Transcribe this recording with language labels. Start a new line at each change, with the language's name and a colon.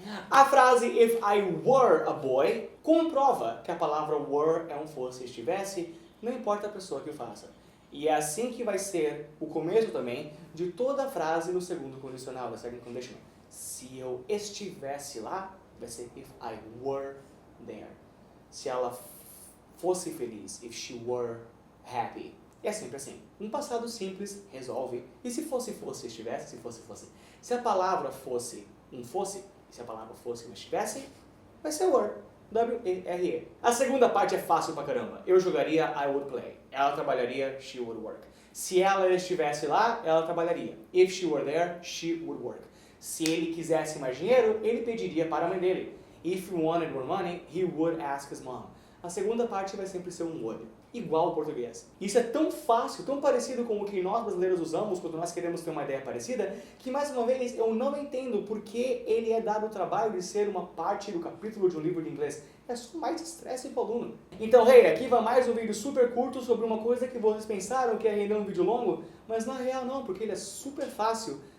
Portuguese: A frase
English: If I were a boy
Portuguese: comprova que a palavra were é um fosse estivesse, não importa a pessoa que o faça. E é assim que vai ser o começo também de toda a frase no segundo condicional, da second conditional. Se eu estivesse lá, vai ser
English: if I were there.
Portuguese: Se ela fosse feliz,
English: if she were happy.
Portuguese: É sempre assim. Um passado simples resolve. E se fosse, estivesse, se fosse. Se a palavra fosse um fosse, e se a palavra fosse um estivesse, vai ser were. W-E-R-E. A segunda parte é fácil pra caramba. Eu jogaria
English: I would play.
Portuguese: Ela trabalharia,
English: she would work.
Portuguese: Se ela estivesse lá, ela trabalharia.
English: If she were there, she would work.
Portuguese: Se ele quisesse mais dinheiro, ele pediria para a mãe dele.
English: If he wanted more money, he would ask his mom.
Portuguese: A segunda parte vai sempre ser um would, igual ao português. Isso é tão fácil, tão parecido com o que nós brasileiros usamos quando nós queremos ter uma ideia parecida, que mais uma vez eu não entendo por que ele é dado o trabalho de ser uma parte do capítulo de um livro de inglês. É só mais estresse para o aluno. Então, hey, aqui vai mais um vídeo super curto sobre uma coisa que vocês pensaram que ia render um vídeo longo, mas na real não, porque ele é super fácil.